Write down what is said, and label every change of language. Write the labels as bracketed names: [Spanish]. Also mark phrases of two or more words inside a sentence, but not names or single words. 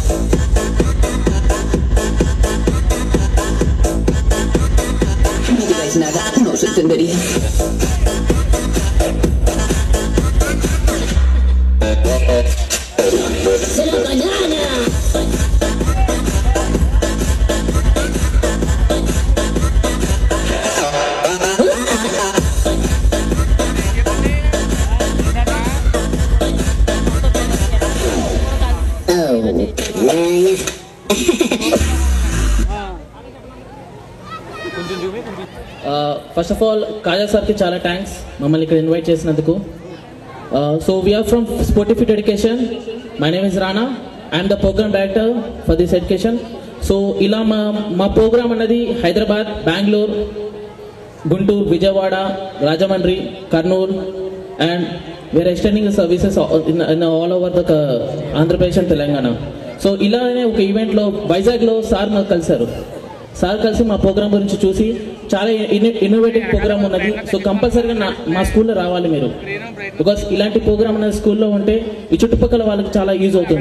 [Spanish] No digáis nada, no os entendería. ¡Se la banana! [English] first of all [Telugu] కాజా సార్కి చాలా థ్యాంక్స్ మమ్మల్ని ఇక్కడ ఇన్వైట్ చేసినందుకు. [English] So we are from Sportive Fit Education. My name is Rana. I am the program director for this education. So [Telugu] ఇలా మా ప్రోగ్రామ్ అన్నది [English] Hyderabad, Bengaluru, Guntur, Vijayawada, Rajahmundry, Kurnool and we are extending services in all over the Andhra Pradesh and Telangana. [Telugu] సో ఇలానే ఒక ఈవెంట్లో వైజాగ్లో సార్ మాకు కలిశారు. సార్ కలిసి మా ప్రోగ్రామ్ గురించి చూసి చాలా [English] innovative program [Telugu] ఉన్నది, సో కంపల్సరీగా మా స్కూల్లో రావాలి మీరు, బికాస్ ఇలాంటి ప్రోగ్రామ్ అనేది స్కూల్లో ఉంటే ఈ చుట్టుపక్కల వాళ్ళకి చాలా యూజ్ అవుతుంది.